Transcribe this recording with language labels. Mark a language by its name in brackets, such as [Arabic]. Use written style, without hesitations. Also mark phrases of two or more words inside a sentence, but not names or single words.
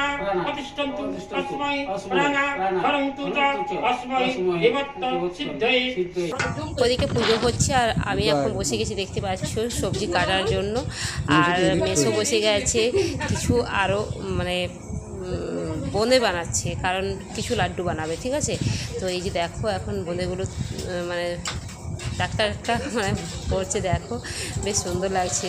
[Sanskrit] प्रतिष्ठन्तु तस्मै प्राणा करन्तु च तस्मै देवत्व सिद्धये। [Bangla] ওদিকে পুজো হচ্ছে, আর আমি এখন বসে গেছি দেখতে পাচ্ছ সবজি কাটার জন্য। আর মেসো বসে গেছে কিছু আরও মানে বোঁদে বানাচ্ছে, কারণ কিছু লাড্ডু বানাবে, ঠিক আছে। তো এই যে দেখো এখন বোঁদেগুলো মানে একটা মানে করছে, দেখো বেশ সুন্দর লাগছে।